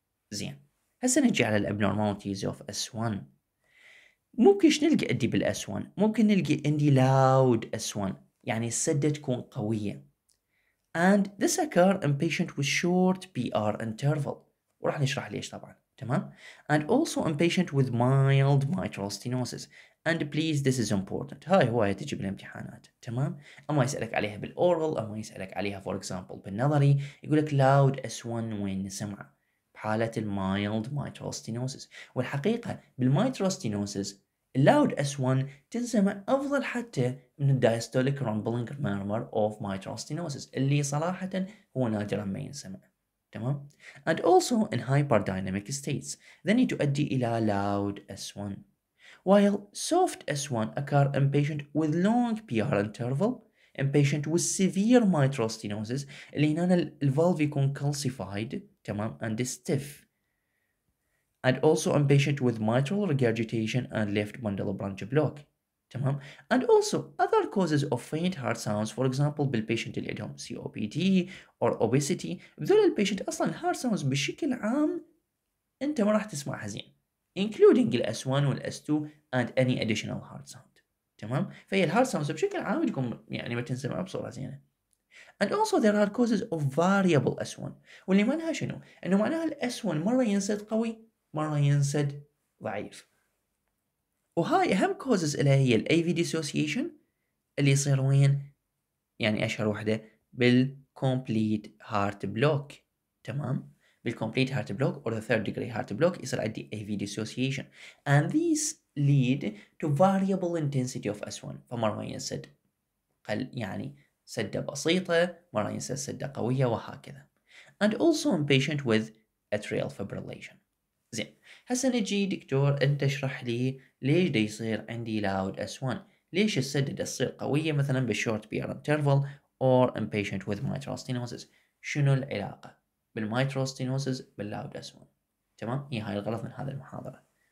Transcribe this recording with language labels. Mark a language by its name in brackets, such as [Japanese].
[Arabic] زين، هسه نجي على الابنورماليتيز اوف S1. ممكن ايش نلقى عندي بالS1؟ ممكن نلقي عندي loud S1 يعني السده تكون قويه [English] and this occur in patient with short PR interval، [Arabic] وراح نشرح ليش طبعا. [English] تمام؟ and also in patient with mild mitral stenosis and please this is important. [Arabic] هاي هواية تجي بالامتحانات. تمام؟ اما يسألك عليها بالاورال اما يسألك عليها for example بالنظري، يقول لك loud S1 وين نسمعه بحالة المايلد mitral stenosis. والحقيقة بالميترال stenosis اللاود S1 تنسمع أفضل حتى من الدايستوليك rumbling murmur of mitral stenosis اللي صراحة هو نادرا ما ينسمع. [English] تمام؟ and also in hyperdynamic states then [Arabic] تؤدي إلى [English] loud S1 while soft S1 occur in patient with long PR interval in patient with severe mitral stenosis [Arabic] اللي هنا الفالف يكون [English] calcified. تمام؟ and stiff and also in patient with mitral regurgitation and left bundle branch block. تمام؟ and also other causes of faint heart sounds for example [Arabic] بالبيشنت اللي عندهم [English] COPD or obesity. [Arabic] بذول البيشنت اصلا الهارت ساوندز بشكل عام انت ما راح تسمعها زين [English] including S1 S2 and any additional heart sound. [Arabic] تمام؟ فهي الهارت ساوندز بشكل عام تكون يعني ما تنسمع بصورة زينة. [English] and also there are causes of variable S1 [Arabic] واللي معناها شنو؟ انه معناها S1 مرة ينسد قوي مرة ينسد ضعيف. وهاي أهم كوزز إلها هي ال AV dissociation اللي يصير وين؟ يعني أشهر وحدة بالcomplete heart block. [English] تمام؟ بالcomplete heart block or the third degree heart block [Arabic] يصير عندي [English] AV dissociation and these lead to variable intensity of S1. [Arabic] فمرة ينسد يعني سدة بسيطة مرة ينسد سدة قوية وهكذا. [English] and also in patient with atrial fibrillation. [Arabic] زين، هسه نجي دكتور انت اشرح لي ليش دا يصير عندي loud S1؟ ليش السدة دا تصير قوية مثلا بالشورت بير انترفال [English] or in patient with mitral stenosis؟ [Arabic] شنو العلاقة بالميترال stenosis بالloud S1؟ تمام؟ هي هاي الغرض من هذه المحاضرة.